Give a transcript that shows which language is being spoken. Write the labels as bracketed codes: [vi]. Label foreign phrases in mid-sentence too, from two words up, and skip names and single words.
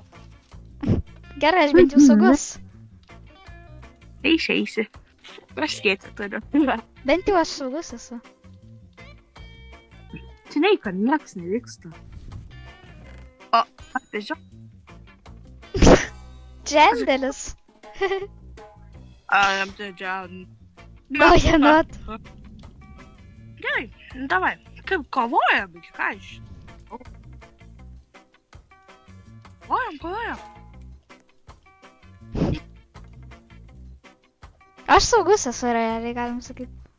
[lt] Gerai, aš bent jau saugus. Eisi. Aš skėti turiu. Bent jau aš saugus esu. Žinai, kad nieks nevyksta. O, aš tiesiog. Džendelis. [en] I am the John. No, you're not. [lt] Gerai, davai. Kaip kovojam, ką iš? Kovojam. Aš saugus esu, realiai galim sakyti.